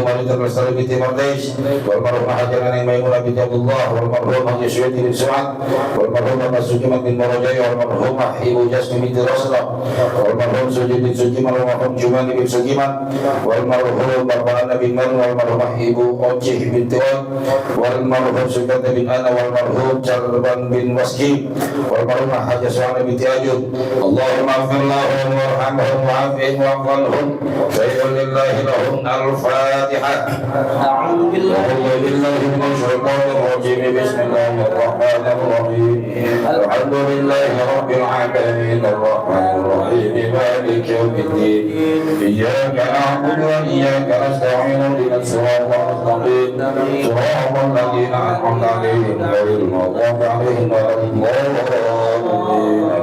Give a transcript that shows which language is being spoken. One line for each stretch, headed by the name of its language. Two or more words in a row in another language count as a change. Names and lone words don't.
Indonesian: Malita Lestari bin Mardais,
Arabic: والمرحوم
Indonesian: Haji Nani Maimunah bin Abdullah,
Arabic: والمرحوم
Indonesian: Haji Syuati bin Su'ad,
Arabic: والمرحوم
Indonesian: Abbas Sujiman bin Marajai,
Arabic: والمرحوم
Indonesian: Ibu Jasmi bin Rasulullah,
Arabic: والمرحوم
Indonesian: Sujid bin Sujiman,
Arabic: والمرحوم
Indonesian: Jumani bin Sujiman,
Arabic: والمرحوم
Indonesian: Bapak bin Man,
Arabic: والمرحوم
Indonesian: Ibu Ojih bin Tuan,
Arabic: والمرحوم
Indonesian: Sukata bin Ana,
Arabic: والمرحوم
Indonesian: Charban bin Waski,
Arabic: والمرحوم
Indonesian: Haji Su'ana bin Tiajud.
Arabic: اللهم اغفر لهم وارحمهم وعافهم واعف عنهم شيء لله لهم. Al-Fatihah. أعوذ بالله من الشيطان الرجيم. بسم الله الرحمن الرحيم الحمد لله رب العالمين الرحمن الرحيم مالك يوم الدين. إياك نعبد وإياك نستعين اهدنا الصراط المستقيم صراط الذين أنعمت عليهم غير المغضوب عليهم ولا الضالين.